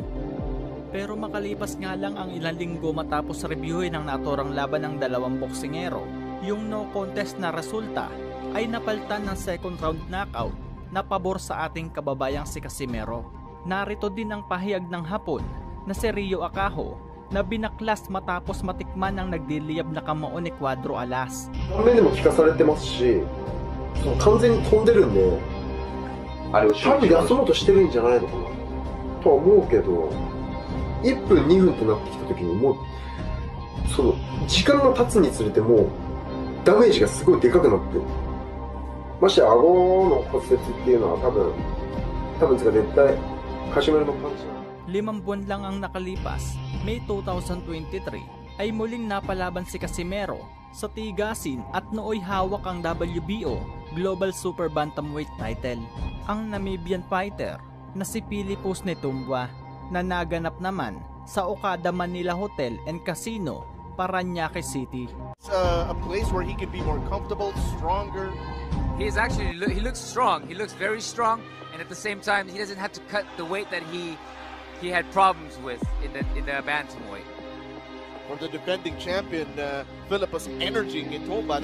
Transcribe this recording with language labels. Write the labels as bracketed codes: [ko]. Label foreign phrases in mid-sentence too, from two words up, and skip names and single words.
[tl] Pero makalipas nga lang ang ilang linggo matapos reviewin ang naturang laban ng dalawang boksingero, yung [en] no contest [tl] na resulta ay napalitan ng [en] second round knockout [tl] na pabor sa ating kababayang si Casimero. Narito din ang pahayag ng Hapon na si Ryo Akaho na binaklas matapos matikman ang nagdiliyab na kamao ni Cuadro Alas. [ja] 顔面でも効かされてますし、完全に飛んでるんで、多分休もうとしてるんじゃないのかなとは思うけど、1分2分ってなってきた時にもうその時間が経つにつれてもうダメージがすごいでかくなってる。まして顎の骨折っていうのは多分絶対カシメロのパンチ。 [tl] 5 buwan lang ang nakalipas, May 2023, ay muling napalaban si Casimero sa tigasin at nooy hawak ang WBO Global Super Bantamweight title. Ang Namibian fighter na si Pilipos Netumboa na naganap naman sa Okada Manila Hotel and Casino, Parañaque City. [en] It's a place where he can be more comfortable, stronger. He looks strong. He looks very strong, and at the same time, he doesn't have to cut the weight that he had problems with in the bantamweight. For the defending champion, Philippus Energy Gitumba.